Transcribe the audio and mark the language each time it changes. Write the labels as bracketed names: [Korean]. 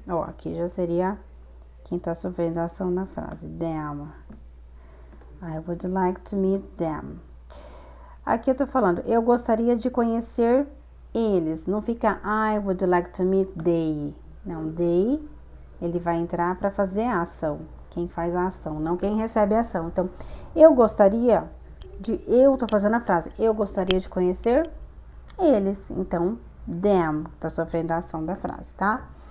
[Portuguese] Aqui já seria quem tá sofrendo a ação na frase, them. [English] I would like to meet them. [Portuguese] Aqui eu tô falando, eu gostaria de conhecer eles. Não fica [English] I would like to meet they. [Portuguese] Não, they, ele vai entrar para fazer a ação. Quem faz a ação, não quem recebe a ação. Então, eu gostaria de eu tô fazendo a frase. Eu gostaria de conhecer eles. Então, them tá sofrendo a ação da frase, tá?